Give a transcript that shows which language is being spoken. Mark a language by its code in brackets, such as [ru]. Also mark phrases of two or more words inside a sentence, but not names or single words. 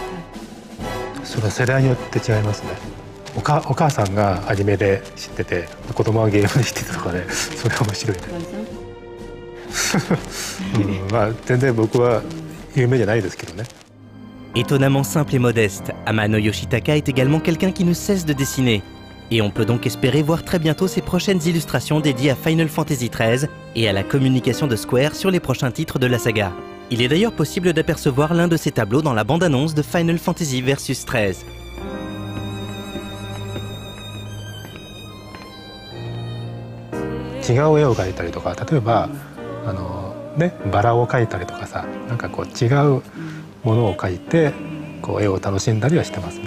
[ja] その世代によって違いますね。お母さんがアニメで知ってて、子供はゲームで知ってたとかで、それは面白いね。全然僕は有名じゃないですけどね。 [fr] Étonnamment simple et modeste, Amano Yoshitaka est également quelqu'un qui ne cesse de dessiner. Et on peut donc espérer voir très bientôt ses prochaines illustrations dédiées à Final Fantasy XIII et à la communication de Square sur les prochains titres de la saga. Il est d'ailleurs possible d'apercevoir l'un de ses tableaux dans la bande-annonce de Final Fantasy Versus 13. [ja] 違う絵を描いたりとか、例えばバラを描いたりとかさ、なんかこう違うものを描いてこう絵を楽しんだりはしてますね。